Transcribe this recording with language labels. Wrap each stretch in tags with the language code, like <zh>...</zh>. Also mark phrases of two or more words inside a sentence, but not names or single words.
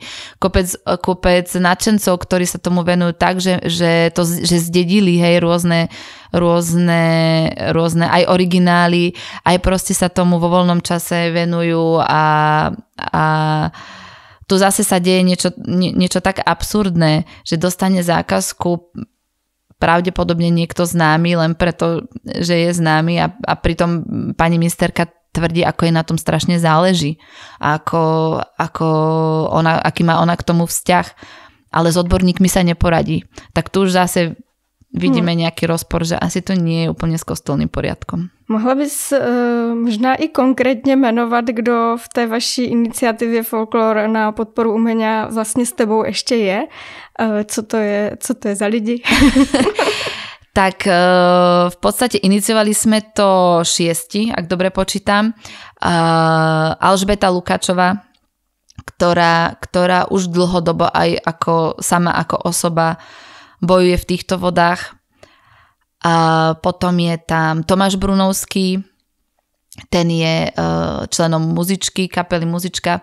<sk>Kopec nadšencov, ktorí sa tomu venujú tak, že zdedili, hej, rôzne aj originály, aj proste sa tomu vo voľnom čase venujú a tu zase sa deje niečo tak absurdné, že dostane zákazku pravdepodobne niekto známy, len preto, že je známy a pritom pani ministerka tvrdí, ako jej na tom strašne záleží. Aký má ona k tomu vzťah. Ale s odborníkmi sa neporadí. Tak tu už zase vidíme nejaký rozpor, že asi to nie je úplne s kostolným poriadkom.</sk> <cs>Mohla bys možná i konkrétně jmenovat, kdo v té vaší iniciativě Folklor na podporu umění vlastně s tebou ještě je? Co to je za lidi?</cs> <sk>Tak v podstate iniciovali sme to 6, ak dobre počítam. Alžbeta Lukáčová, ktorá už dlhodobo aj sama ako osoba bojuje v týchto vodách. A potom je tam Tomáš Brunovský, ten je členom muzičky, kapely Muzička.</sk>